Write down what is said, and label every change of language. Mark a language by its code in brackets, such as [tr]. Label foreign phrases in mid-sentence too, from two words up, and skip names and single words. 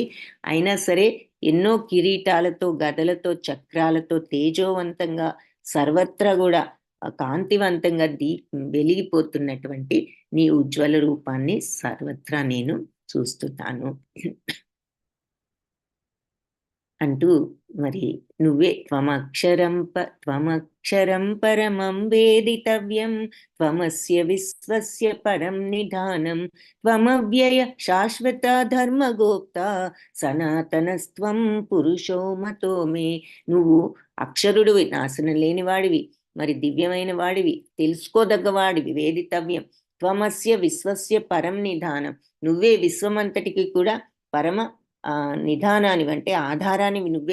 [te] అయినా సరే ఎన్నో కిరీటాలతో, గదలతో, చక్రాలతో తేజోవంతంగా సర్వత్రా కూడా కాంతివంతంగా వెలిగిపోతున్నటువంటి నీ ఉజ్వల రూపాన్ని సర్వత్రా నేను చూస్తున్నాను అంటూ, మరి నువ్వే [sa] त्वमक्षरं परमं वेदितव्यं त्वमस्य विश्वस्य परं निधानं त्वमव्यय शाश्वत धर्मगोप्त सनातनस्त्वं पुरुषो मतो मे. [te] నువ్వు అక్షరుడివి, నాశనం లేనివాడివి, మరి దివ్యమైన వాడివి, తెలుసుకోదగ్గవాడివి. [sa] वेदितव्यं, त्वमस्य विश्वस्य परं निधानं, [te] నువ్వే విశ్వమంతటికి కూడా పరమ నిధానానివి అంటే ఆధారానివి నువ్వే.